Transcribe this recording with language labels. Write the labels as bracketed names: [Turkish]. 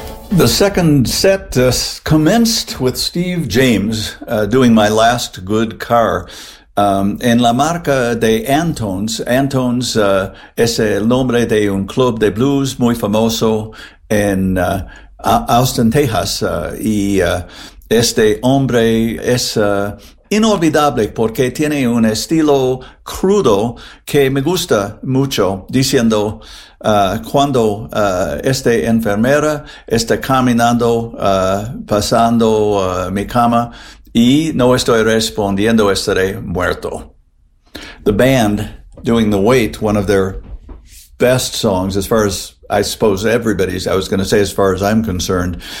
[English] The second set commenced with Steve James doing My Last Good Car. [Spanish] En la marca de Antones, Antones es el nombre de un club de blues muy famoso en Austin, Texas. Este hombre es inolvidable porque tiene un estilo crudo que me gusta mucho, diciendo cuando esta enfermera está caminando, pasando mi cama y no estoy respondiendo, estaré muerto. [English] The band doing The Wait, one of their best songs, as far as I suppose everybody's, I was going to say, as far as I'm concerned.